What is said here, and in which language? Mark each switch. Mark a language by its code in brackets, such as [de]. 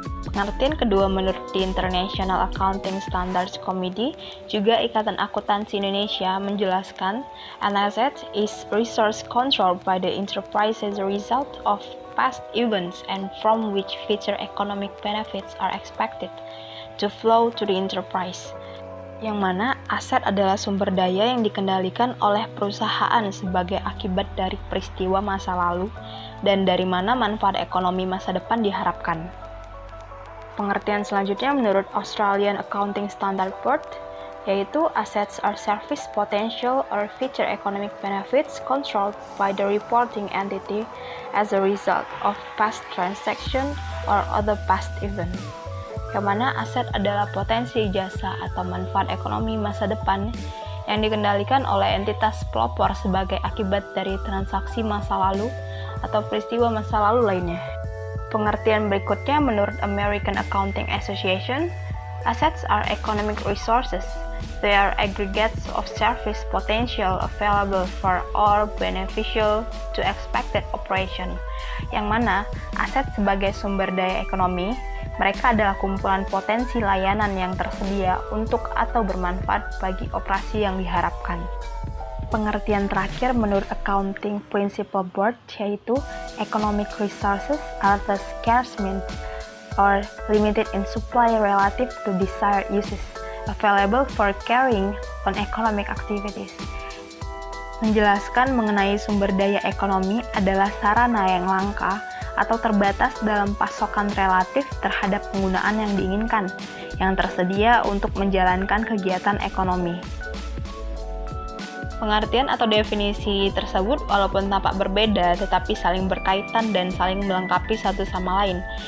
[id] Pengertian kedua menurut [en] the International Accounting Standards Committee, [id] juga Ikatan Akuntansi Indonesia, menjelaskan [en] an asset is resource controlled by the enterprise as a result of past events and from which future economic benefits are expected to flow to the enterprise. [id] Yang mana aset adalah sumber daya yang dikendalikan oleh perusahaan sebagai akibat dari peristiwa masa lalu dan dari mana manfaat ekonomi masa depan diharapkan. Pengertian selanjutnya menurut [en] Australian Accounting Standard Board, [id] yaitu [en] assets are service potential or future economic benefits controlled by the reporting entity as a result of past transaction or other past event. [id] Yang mana aset adalah potensi jasa atau manfaat ekonomi masa depan yang dikendalikan oleh entitas pelopor sebagai akibat dari transaksi masa lalu atau peristiwa masa lalu lainnya. Pengertian berikutnya menurut [en] American Accounting Association, assets are economic resources. They are aggregates of service potential available for or beneficial to expected operation. [id] Yang mana aset sebagai sumber daya ekonomi, mereka adalah kumpulan potensi layanan yang tersedia untuk atau bermanfaat bagi operasi yang diharapkan. Pengertian terakhir menurut [en] Accounting Principle Board [id] yaitu [en] economic resources are the scarce means or limited in supply relative to desired uses available for carrying on economic activities. [id] Menjelaskan mengenai sumber daya ekonomi adalah sarana yang langka atau terbatas dalam pasokan relatif terhadap penggunaan yang diinginkan, yang tersedia untuk menjalankan kegiatan ekonomi. Pengertian atau definisi tersebut walaupun tampak berbeda tetapi saling berkaitan dan saling melengkapi satu sama lain.